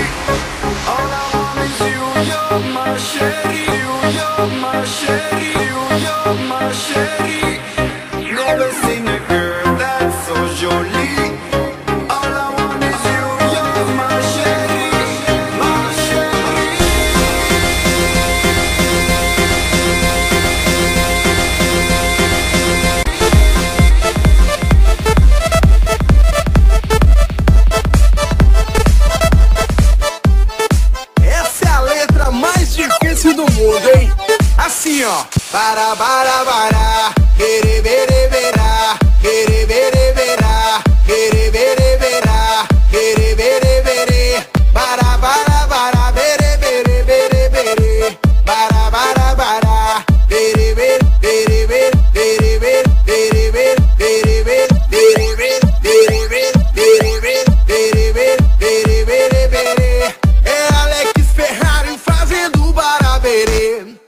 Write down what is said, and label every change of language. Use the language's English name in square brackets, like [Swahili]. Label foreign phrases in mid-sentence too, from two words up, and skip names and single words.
[English] All I want is you, you're my chérie. You're my chérie. You're my chérie. Never seen a girl that's so jolie. All I want is you, you're my chérie. My chérie. [Portuguese] Essa é a letra mais difícil do mundo, hein? Assim, ó. Para, quere, bere, berá, quere, bere, berá, quere, bere, berá, quere, bere, bere. Para, bere, bere, bere, bere. Para, bere, bere, bere, bere, bere, bere, bere, bere, bere, bere, bere, bere, bere, bere, bere, bere, bere, bere, bere. É Alex Ferrari fazendo baraberê.